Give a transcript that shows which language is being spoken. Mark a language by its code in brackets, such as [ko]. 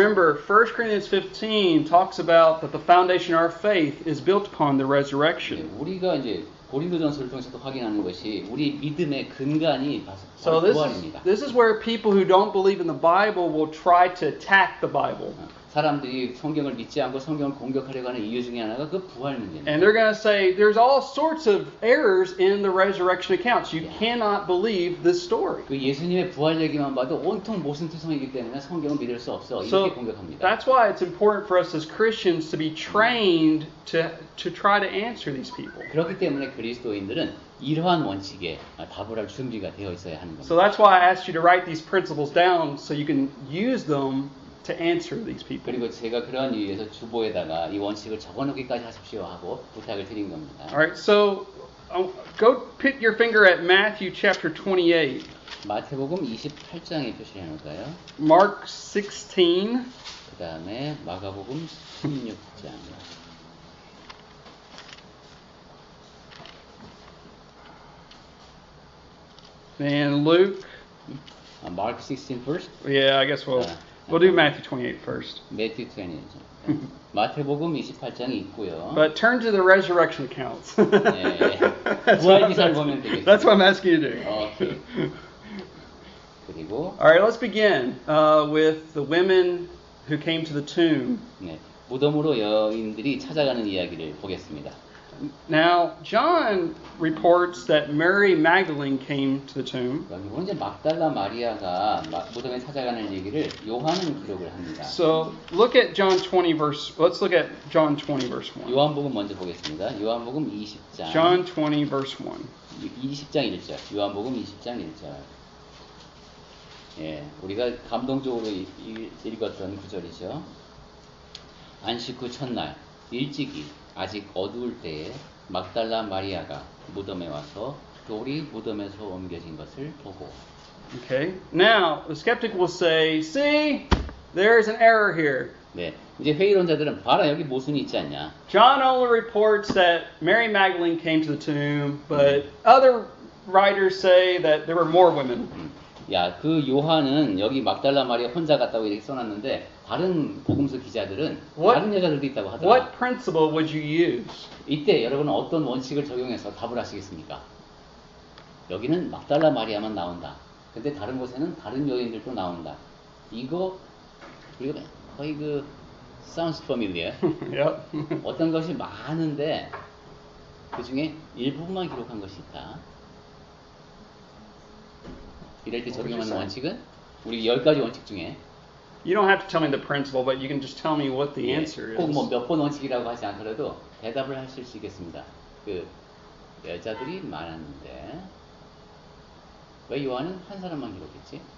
[en] Remember, 1 Corinthians 15 talks about that the foundation of our faith is built upon the resurrection. [ko] 우리가 이제 고린도전서를 통해서도 확인하는 것이 우리 믿음의 근간이 부활입니다. [en] This is where people who don't believe in the Bible will try to attack the Bible. [ko] 사람들이 성경을 믿지 않고 성경을 공격하려고 하는 이유 중에 하나가 그 부활 문제입니다. [en] And they're going to say there's all sorts of errors in the resurrection accounts. You cannot believe this story. [ko] 그 예수님의 부활 얘기만 봐도 온통 모순투성이기 때문에 성경을 믿을 수 없어. [en] So [ko] 이렇게 공격합니다. [en] that's why it's important for us as Christians to be trained to try to answer these people. [ko] 그렇기 때문에 그리스도인들은 이러한 원칙에 답을 할 준비가 되어 있어야 하는 겁니다. [en] So that's why I asked you to write these principles down so you can use them to answer these people. [ko] 그리고 제가 그런 이유에서 주보에다가 이 원칙을 적어놓기까지 하십시오 하고 부탁을 드린 겁니다. [en] All right, so go put your finger at Matthew chapter 28. [ko] 마태복음 28장에 표시해 놓을까요? [en] Mark 16. [ko] 그 다음에 마가복음 16장. [en] And Luke. Mark 16 first. Yeah, I guess we'll do Matthew 28 first. Matthew 28. [ko] 마태복음 28장이 있고요. [en] But turn to the resurrection accounts. [ko] 네, 부활 기사를 보면 되겠습니다. [en] That's what I'm asking you to do. [ko] 오케이. 그리고 [en] All right, let's begin with the women who came to the tomb. [ko] 네, 무덤으로 여인들이 찾아가는 이야기를 보겠습니다. [en] Now, John reports that Mary Magdalene came to the tomb. [ko] 여기 보면 이제 막달라 마리아가 무덤에 찾아가는 얘기를 요한은 기록을 합니다. [en] So look at John 20 verse. Let's look at John 20 verse 1. [ko] 요한복음 먼저 보겠습니다. 요한복음 20장. [en] John 20 verse 1. [ko] 20장 1절. 요한복음 20장 1절. 예, 우리가 감동적으로 읽었던 구절이죠. 안식 후 첫날 일찍이 아직 어두울 때에 막달라 마리아가 무덤에 와서 돌이 무덤에서 옮겨진 것을 보고. [en] Okay. Now, the skeptic will say, "See, there's an error here. [ko] 네, 이제 회의론자들은 봐라 여기 모순이 있지 않냐. [en] John only reports that Mary Magdalene came to the tomb, but other writers say that there were more women." [ko] 야, 그 요한은 여기 막달라 마리아 혼자 갔다고 이렇게 써놨는데 다른 복음서 기자들은 다른 여자들도 있다고 하더라. [en] What principle would you use? [ko] 이때 여러분은 어떤 원칙을 적용해서 답을 하시겠습니까? 여기는 막달라 마리아만 나온다. 근데 다른 곳에는 다른 여인들도 나온다. 이거 우리가 거의 그 [en] sounds familiar. Yep. [ko] 어떤 것이 많은데 그 중에 일부분만 기록한 것이 있다. 이럴 때 적용하는 원칙은 우리 10가지 원칙 중에 [en] You don't have to tell me the principle, but you can just tell me what the answer [ko] 꼭 [en] is. [ko] 뭐 몇 번 원칙이라고 하지 않더라도 대답을 하실 수 있겠습니다. 그 여자들이 많았는데 왜 요한은 한 사람만 기록했지?